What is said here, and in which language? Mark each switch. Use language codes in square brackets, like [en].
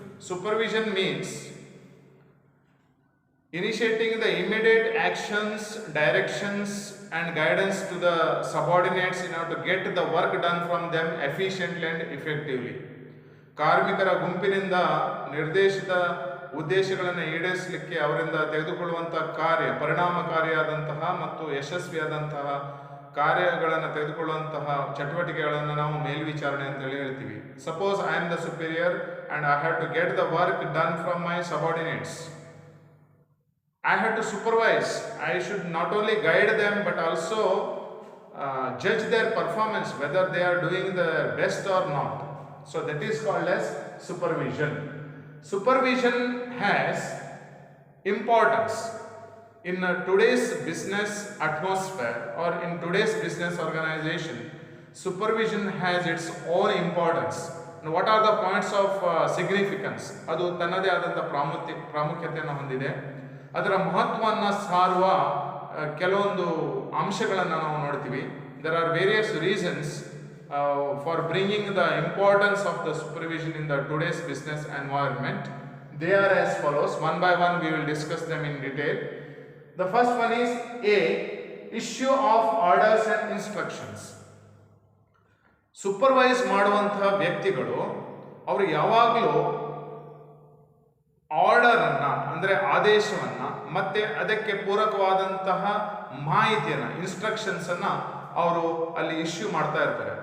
[en] Supervision means initiating the immediate actions, directions and guidance to the subordinates in order to get the work done from them efficiently and effectively. [kn] ಕಾರ್ಮಿಕರ ಗುಂಪಿನಿಂದ ನಿರ್ದೇಶಿತ ಉದ್ದೇಶಗಳನ್ನು ಈಡೇರಿಸಲಿಕ್ಕೆ ಅವರಿಂದ ತೆಗೆದುಕೊಳ್ಳುವಂತಹ ಕಾರ್ಯ, ಪರಿಣಾಮಕಾರಿಯಾದಂತಹ ಮತ್ತು ಯಶಸ್ವಿಯಾದಂತಹ ಕಾರ್ಯಗಳನ್ನು ತೆಗೆದುಕೊಳ್ಳುವಂತಹ ಚಟುವಟಿಕೆಗಳನ್ನು ನಾವು ಮೇಲ್ವಿಚಾರಣೆ ಅಂತೇಳಿ ಹೇಳ್ತೀವಿ. [en] Suppose I am the superior and I have to get the work done from my subordinates. I have to supervise. I should not only guide them but also judge their performance, whether they are doing the best or not. So that is called as supervision. Supervision has importance in today's business atmosphere or in today's business organization. Supervision has its own importance. What are the points of significance? [kn] ಅದು ತನ್ನದೇ ಆದಂಥ ಪ್ರಾಮುಖ್ಯತೆಯನ್ನು ಹೊಂದಿದೆ. ಅದರ ಮಹತ್ವವನ್ನು ಸಾರುವ ಕೆಲವೊಂದು ಅಂಶಗಳನ್ನು ನಾವು ನೋಡ್ತೀವಿ. [en] There are various reasons for bringing the importance of the supervision in the today's business environment. They are as follows. One by one we will discuss them in detail. The first one is A, issue of orders and instructions. [kn] Supervise ಮಾಡುವಂತಹ ವ್ಯಕ್ತಿಗಳು ಅವರು ಯಾವಾಗಲೂ ಆರ್ಡರನ್ನು ಅಂದರೆ ಆದೇಶವನ್ನು ಮತ್ತೆ ಅದಕ್ಕೆ ಪೂರಕವಾದಂತಹ ಮಾಹಿತಿಯನ್ನು, ಇನ್ಸ್ಟ್ರಕ್ಷನ್ಸನ್ನು ಅವರು ಅಲ್ಲಿ ಇಶ್ಯೂ ಮಾಡ್ತಾ ಇರ್ತಾರೆ.